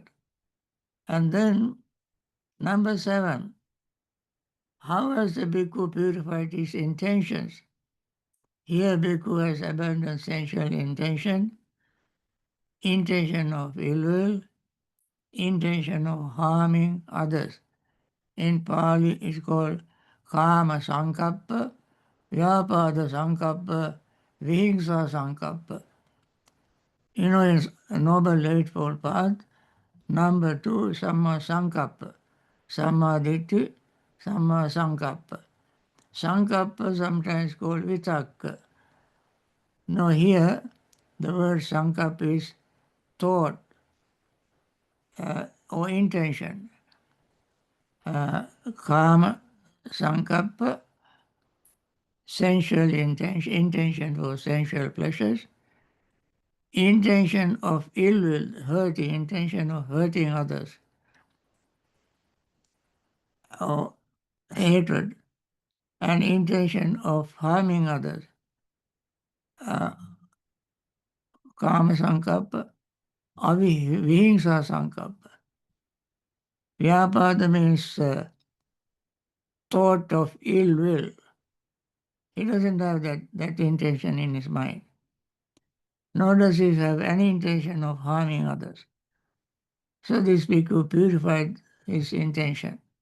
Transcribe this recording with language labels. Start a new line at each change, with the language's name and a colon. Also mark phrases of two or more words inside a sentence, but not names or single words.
English: And then number 7, how has the bhikkhu purified his intentions? Here bhikkhu has abandoned sensual intention, intention of ill will, intention of harming others. In Pali it's called
Pali: kama sankappa, vyapada sankappa, vihingsa sankappa.
English: You know, in Noble Eightfold Path, number 2,
Pali: samma sankappa, samma ditti, samma sankappa.
English: Sankappa sometimes called vitakka. Now here, the word sankappa is thought or intention.
Pali: Kama sankappa,
English: sensual intention, intention for sensual pleasures. Intention of ill will, hurting, intention of hurting others. Or hatred, and intention of harming others.
Pali: Kama sankappa, vihingsa sankappa.
English: Vyapada means thought of ill will. He doesn't have that intention in his mind. Nor does he have any intention of harming others. So this bhikkhu purified his intention.